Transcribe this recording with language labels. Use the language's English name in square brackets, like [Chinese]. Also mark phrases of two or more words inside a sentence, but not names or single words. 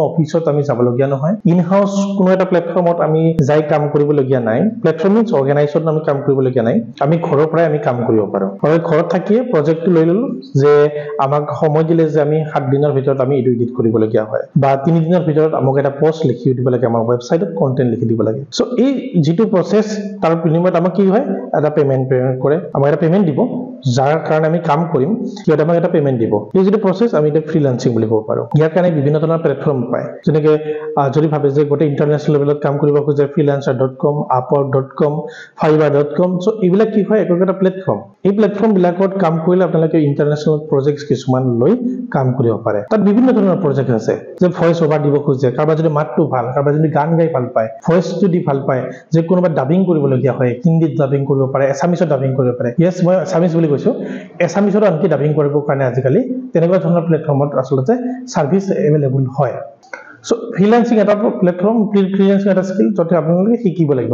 [Assamese] অফিচত আমি যাবলগীয়া নহয় [English] in house [Assamese] কোনো এটা প্ল্যাটফৰ্মত আমি যাই কাম কৰিবলগীয়া নাই প্ল্যাটফৰ্ম [English] means organisation [Assamese] আমি কাম কৰিবলগীয়া নাই আমি ঘৰৰ পৰাই আমি কাম কৰিব পাৰো আৰু ঘৰত থাকিয়ে প্ৰজেক্টটো লৈ ললো যে আমাক সময় দিলে যে আমি 7 দিনৰ ভিতৰত আমি এটো এডিট কৰিবলগীয়া হয় বা 3 দিনৰ ভিতৰত আমাক এটা পোষ্ট লিখি দিব লাগে আমাৰ ওয়েবসাইটত কন্টেন্ট লিখি দিব লাগে সো এই যেটো প্ৰসেস তাৰ বিনিময়ত আমাক কি হয় এটা পেমেন্ট কৰে আমাক এটা পেমেন্ট দিব যাৰ কাৰণে আমি কাম কৰিম কিয়টা আমাক এটা পেমেন্ট দিব এই যেটো প্ৰসেস আমি এটা ফ্ৰিল্যান্সিং বুলি ক'ব পাৰো ইয়াৰ কাৰণে বিভিন্ন ধৰণৰ প্ল্যাটফৰ্ম পায় যেনেকৈ যদি ভাবে যে গোটেই [English] international level [Assamese] কাম কৰিব খোজে freelancer.com upwork.com fiverr.com সো এইবিলাক কি হয় এটা প্ল্যাটফৰ্ম এই প্ল্যাটফৰ্ম বিলাকত কাম কৰিলে আপোনালোকে [English] international projects [Assamese] কিছুমান লৈ কাম কৰিব পাৰে তাত বিভিন্ন ধৰণৰ প্ৰজেক্ট আছে যে [English] voice over [Assamese] দিব খোজে কাৰোবাৰ যদি মাতটো ভাল কাৰোবাৰ যদি গান গাই ভাল পায় ভয়েস যদি ভাল পায় যে কোনোবা ডাবিং কৰিবলগীয়া হয় হিন্দীত ডাবিং কৰিব পাৰে এছামিছত ডাবিং কৰিব পাৰে ইয়েস মই এছামিছ বুলি কৈছো এছামিছত আনকি ডাবিং কৰিবৰ কাৰণে আজিকালি তেনেকুৱা ধৰণৰ প্ল্যাটফৰ্মত আসলতে [English] service available [Assamese] হয় সো ফ্রিল্যান্সিং এটা প্ল্যাটফর্ম ফ্রিল্যান্সিং এটা স্কিল যতে আপোনালোকে শিকিব লাগিব